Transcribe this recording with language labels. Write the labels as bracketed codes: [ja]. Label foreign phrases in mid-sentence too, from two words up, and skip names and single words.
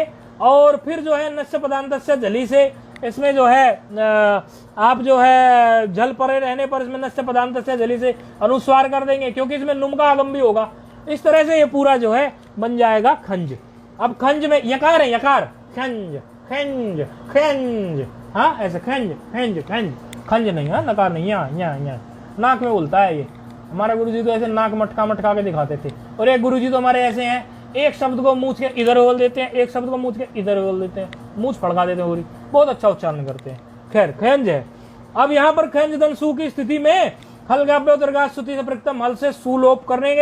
[hi] और फिर जो है [sa] नस्य पदांतस्य जली [hi] से, इसमें जो है आप जो है जल परे रहने पर इसमें [sa] नस्य पदांतस्य जली [hi] से अनुस्वार कर देंगे, क्योंकि इसमें नुम का आगम भी होगा। इस तरह से ये पूरा जो है बन जाएगा खंज। अब खंज में यकार है, यकार, खंज, खंज, खंज। हाँ, ऐसे खंज, खंज, खंज, खंज नहीं, हाँ, नकार नहीं, यहाँ नाक में बोलता है ये। हमारे गुरुजी तो ऐसे नाक मटका के दिखाते थे। और एक गुरुजी तो हमारे ऐसे हैं, एक शब्द को मूछ के इधर बोल देते हैं, एक शब्द को मूछ के इधर बोल देते हैं, मूछ फड़का देते हैं, बहुत अच्छा उच्चारण करते हैं। खैर, खंज है। अब यहाँ पर खंज दन सु की स्थिति में स्तुति से प्रथम हल से सुलोप करेंगे।